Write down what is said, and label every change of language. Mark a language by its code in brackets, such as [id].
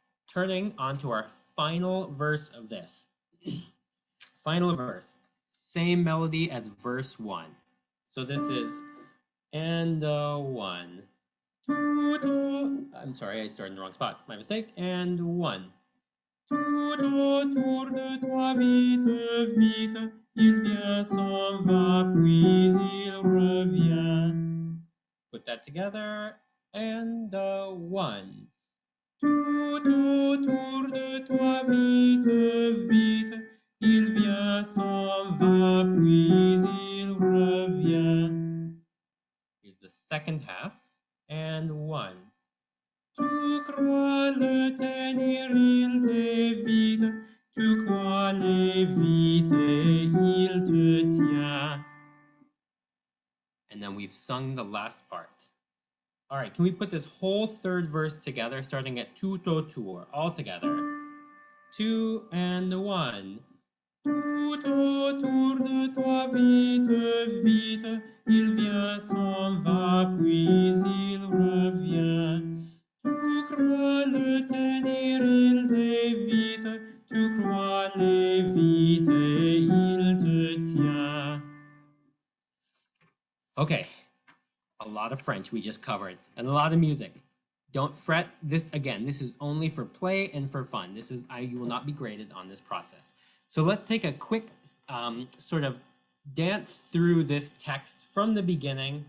[en] Turning on to our final verse of this. Final verse. Same melody as verse 1. So this is, and 1. I'm sorry, I started in the wrong spot. My mistake. And 1. [fr] Tout autour de toi, vite, vite, il vient, s'en va, puis il revient. [en] Put that together. And 1. [fr] Tout autour de toi, vite, vite, il vient, s'en va, puis il revient. [en] Here's the second half, and 1. [fr] Tu crois le tenir, il t'évite, tu crois l'éviter, il te tient. [en] And then we've sung the last part. All right, can we put this whole third verse together, starting at [fr] tout autour, [en] all together? 2 and 1. [fr] Tout autour de toi, vite, vite, il vient, s'en va, puis il revient. Tu crois le tenir, il t'évite, tu crois l'éviter, il te tient. [en] a lot of French we just covered, and a lot of music. Don't fret. This again, this is only for play and for fun. You will not be graded on this process. So let's take a quick sort of dance through this text from the beginning.